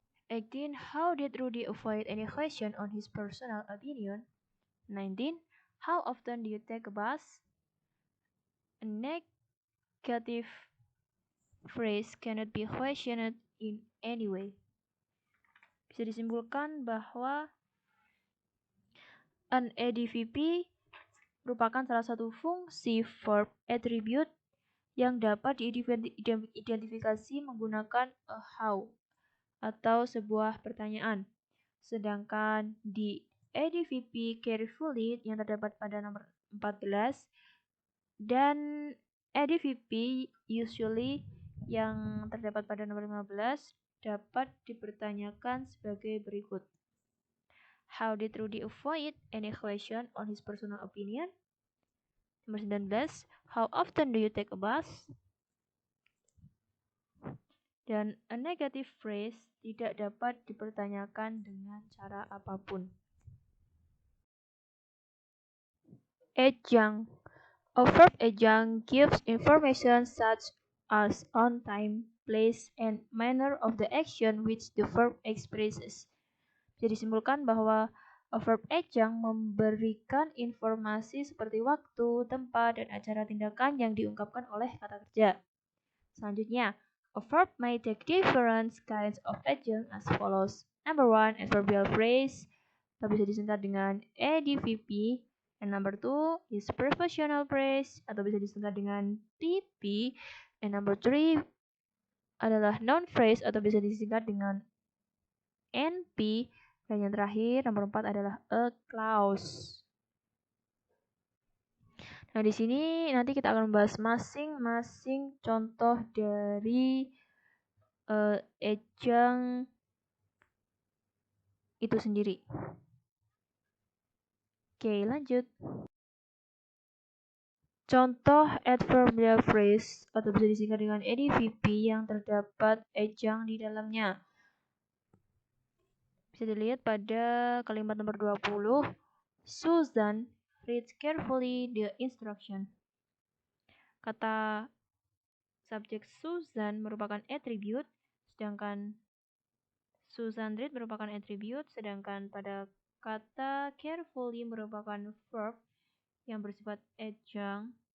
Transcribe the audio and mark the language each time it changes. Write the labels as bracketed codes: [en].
[en] 18. How did Rudy avoid any question on his personal opinion? 19. How often do you take a bus? A negative phrase cannot be questioned in any way. [id] Bisa disimpulkan bahwa an ADVP merupakan salah satu fungsi verb attribute yang dapat diidentifikasi menggunakan a how atau sebuah pertanyaan. Sedangkan di ADVP carefully yang terdapat pada nomor 14 dan ADVP usually yang terdapat pada nomor 15 dapat dipertanyakan sebagai berikut. [en] How did Rudy avoid any question on his personal opinion? [id] Nomor 19, [en] how often do you take a bus? [id] Dan [en] a negative phrase [id] tidak dapat dipertanyakan dengan cara apapun. [en] Adjunct. A verb adjunct gives information such as on time, place, and manner of the action which the verb expresses. [id] Bisa disimpulkan bahwa [en] a verb adjunct [id] memberikan informasi seperti waktu, tempat, dan acara tindakan yang diungkapkan oleh kata kerja. Selanjutnya, [en] a verb may take different kinds of adjunct as follows. Number 1, adverbial phrase, [id] atau bisa disingkat dengan ADVP. [en] And number 2 is prepositional phrase, [id] atau bisa disingkat dengan [en] PP. And number 3 [id] adalah [en] noun phrase, [id] atau bisa disingkat dengan NP. Dan yang terakhir, nomor 4 adalah [en] a clause. [id] Nah, di sini nanti kita akan membahas masing-masing contoh dari adjunct itu sendiri. Oke, lanjut. Contoh [en] adverbial phrase [id] atau bisa disingkat dengan ADVP yang terdapat adjunct di dalamnya. Bisa dilihat pada kalimat nomor 20. [en] Susan reads carefully the instruction. [id] Kata subjek Susan merupakan attribute, sedangkan Susan read merupakan attribute, sedangkan pada kata carefully merupakan verb yang bersifat adjunct.